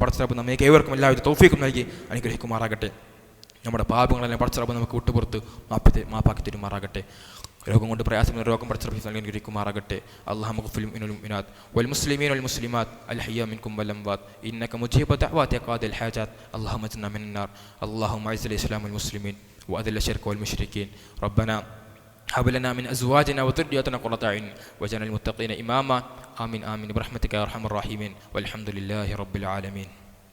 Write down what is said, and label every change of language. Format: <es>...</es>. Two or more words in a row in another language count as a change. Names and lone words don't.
<ml>പടച്ചറബ് നമ്മൾക്ക് ഏവർക്കും എല്ലാവരും തൗഫീഖും നൽകി അനുഗ്രഹിക്കുമാറാകട്ടെ. നമ്മുടെ പാപങ്ങളെല്ലാം പടച്ചറബ് നമുക്ക് വിട്ടുപുറത്ത് മാപ്പാക്കി തരുമാറാകട്ടെ. രോഗം കൊണ്ട് പ്രയാസമുള്ള രോഗം പടച്ചറബ് നൽകി അനുഗ്രഹിക്കുമാറാകട്ടെ.</ml> <ar>الله اغفر من المؤمنات والمسلمين والمسلمات الحي منكم والأموات إنك مجيب الدعوات قاضي الحاجات اللهم أجرنا من النار اللهم أعز الإسلام والمسلمين وأذل الشرك والمشركين ربنا هب لنا من أزواجنا وذرياتنا قرة أعين واجعلنا للمتقين إماما آمين آمين برحمتك يا أرحم الراحمين والحمد لله رب العالمين.</ar>